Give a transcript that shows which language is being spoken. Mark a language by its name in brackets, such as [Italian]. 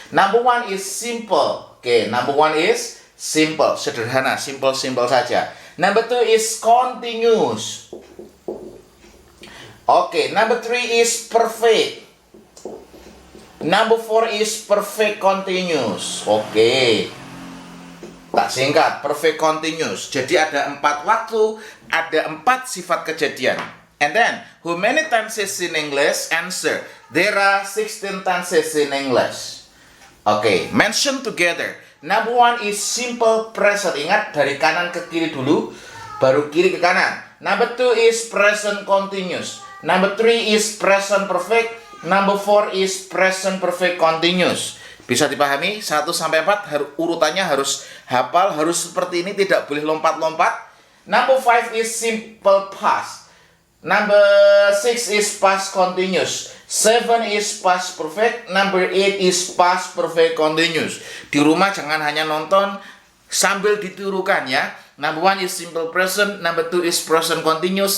[English] Number 1 is simple. Oke, number 1 is simple. [Indonesian] Sederhana, simple saja. [English] Number 2 is continuous. Oke, number 3 is perfect. Number 4 is perfect continuous. Oke. [Indonesian] Tak singkat, [English] perfect continuous. [Indonesian] Jadi ada 4 waktu, ada 4 sifat kejadian. [English] And then, how many tenses in English? Answer. There are 16 tenses in English. Oke, mention together. Number 1 is simple present. [Indonesian] Ingat, dari kanan ke kiri dulu, baru kiri ke kanan. [English] Number 2 is present continuous. Number 3 is present perfect. Number 4 is present perfect continuous. [Indonesian] Bisa dipahami? 1 sampai 4 urutannya harus hafal, harus seperti ini, tidak boleh lompat-lompat. [English] Number 5 is simple past. Number 6 is past continuous. 7 is past perfect. Number 8 is past perfect continuous. [Indonesian] Di rumah jangan hanya nonton sambil ditirukan ya. [English] Number 1 is simple present. Number 2 is present continuous.